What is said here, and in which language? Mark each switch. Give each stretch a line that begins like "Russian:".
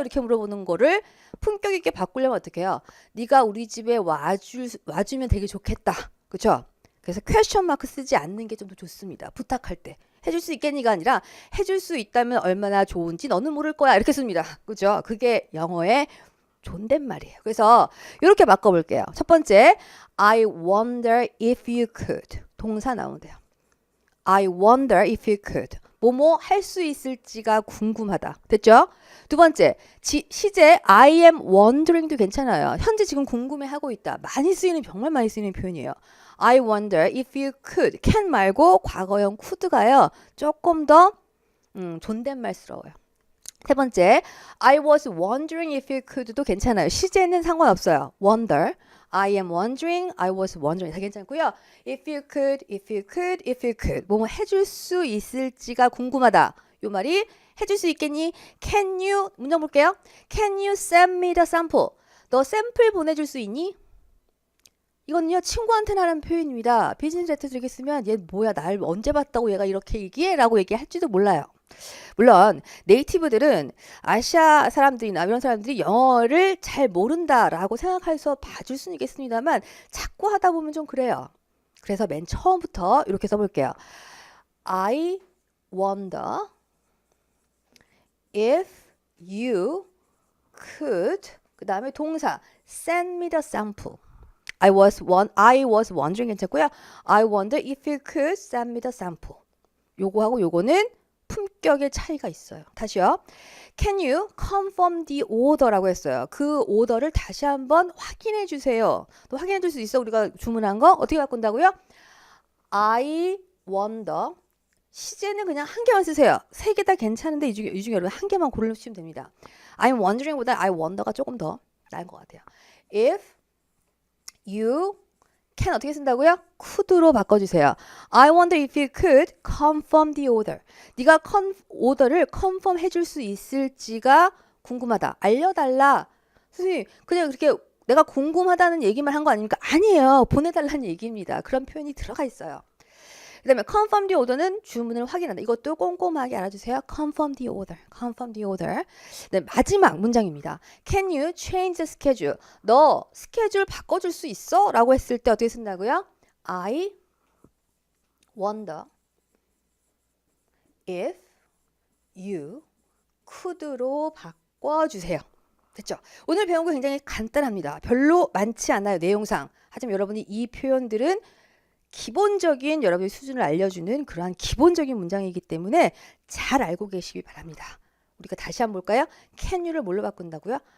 Korean: 이렇게 물어보는 거를 품격 있게 바꾸려면 어떻게 해요? 네가 우리 집에 와주면 되게 좋겠다. 그렇죠? 그래서 퀘스천 마크 쓰지 않는 게 좀 더 좋습니다. 부탁할 때. 해줄 수 있겠니가 아니라 해줄 수 있다면 얼마나 좋은지 너는 모를 거야. 이렇게 씁니다. 그죠? 그게 영어의 존댓말이에요. 그래서 이렇게 바꿔볼게요. 첫 번째,
English: I wonder if you could.
Korean: 동사 나오면 돼요.
English: I wonder if you could.
Korean: 뭐뭐 할 수 있을지가 궁금하다. 됐죠? 두 번째, 시제
English: I am wondering
Korean: 도 괜찮아요. 현재 지금 궁금해하고 있다. 정말 많이 쓰이는 표현이에요.
English: I wonder if you could. can
Korean: 말고 과거형
English: could가요.
Korean: 조금 더 존댓말스러워요. 세 번째,
English: I was wondering if you could도
Korean: 괜찮아요. 시제는 상관없어요.
English: wonder, I am wondering, I was wondering
Korean: 다 괜찮고요.
English: If you could, if you could, if you could
Korean: 뭐뭐 해줄 수 있을지가 궁금하다. 요 말이 해줄 수 있겠니?
English: Can you,
Korean: 문장 볼게요.
English: Can you send me the sample?
Korean: 너 샘플 보내줄 수 있니? 이거는요 친구한테는 하는 표현입니다. 비즈니스 레터 이렇게 쓰면 얘 뭐야 날 언제 봤다고 얘가 이렇게 얘기해? 라고 얘기할지도 몰라요. 물론 네이티브들은 아시아 사람들이나 이런 사람들이 영어를 잘 모른다라고 생각해서 봐줄 수는 있겠습니다만 자꾸 하다 보면 좀 그래요. 그래서 맨 처음부터 이렇게 써볼게요.
English: I wonder if you could
Korean: 그 다음에 동사
English: send me the sample. I was wondering
Korean: 괜찮고요.
English: I wonder if you could send me the sample.
Korean: 요거하고 요거는 품격의 차이가 있어요. 다시요.
English: Can you confirm the order라고 했어요.
Korean: 그 오더를 다시 한번 확인해 주세요. 또 확인해 줄 수 있어. 우리가 주문한 거 어떻게 바꾼다고요?
English: I wonder.
Korean: 시제는 그냥 한 개만 쓰세요. 세 개 다 괜찮은데 이 중에 여러분 한 개만 고르시면 됩니다.
English: I'm wondering
Korean: 보다
English: I wonder
Korean: 가 조금 더 나은 것 같아요.
English: If you can
Korean: 어떻게 쓴다고요? could로 바꿔주세요.
English: I wonder if you could confirm the order.
Korean: 네가 오더를 confirm 해줄 수 있을지가 궁금하다. 알려달라. 선생님 그냥 그렇게 내가 궁금하다는 얘기만 한 거 아닙니까? 아니에요. 보내달라는 얘기입니다. 그런 표현이 들어가 있어요. 그 다음에
English: confirm the order
Korean: 는 주문을 확인한다. 이것도 꼼꼼하게 알아주세요.
English: confirm the order. confirm the order.
Korean: 네, 마지막 문장입니다.
English: Can you change the schedule?
Korean: 너 스케줄 바꿔줄 수 있어? 라고 했을 때 어떻게 쓴다고요?
English: I wonder if you could로
Korean: 바꿔주세요. 됐죠? 오늘 배운 거 굉장히 간단합니다. 별로 많지 않아요. 내용상. 하지만 여러분이 이 표현들은 기본적인 여러분의 수준을 알려주는 그러한 기본적인 문장이기 때문에 잘 알고 계시기 바랍니다. 우리가 다시 한번 볼까요?
English: Can you
Korean: 를 뭘로 바꾼다고요?